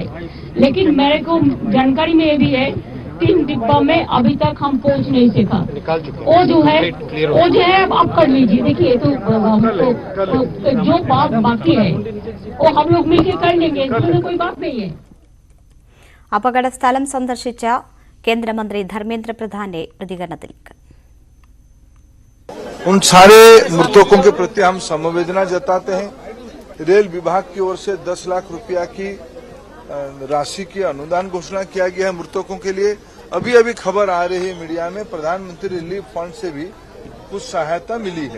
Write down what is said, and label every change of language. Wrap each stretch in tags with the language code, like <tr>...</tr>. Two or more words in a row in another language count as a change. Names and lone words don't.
<hi>लेकिन मेरे को जानकारी में ये भी है 3 डिब्बा में अभी तक हम पहुंच नहीं सका। निकाल चुके हैं। वो जो है आप कर लीजिए। देखिए तो जो बात बाकी है वो हम लोग मिलकर कर लेंगे, इसमें कोई बात नहीं है।</hi> <ml>അപകടസ്ഥലം സന്ദർശിച്ച കേന്ദ്രമന്ത്രി ധർമ്മേന്ദ്ര പ്രധാന്റെ പ്രതികരണത്തിലേക്ക്.</ml> <hi>उन सारे मृतकों के प्रति हम संवेदना जताते हैं। रेल विभाग की ओर से 10 लाख रुपया की राशि की अनुदान घोषणा किया गया है मृतकों के लिए। अभी अभी खबर आ रही है मीडिया में, प्रधानमंत्री रिलीफ फंड से भी कुछ सहायता मिली है।</hi>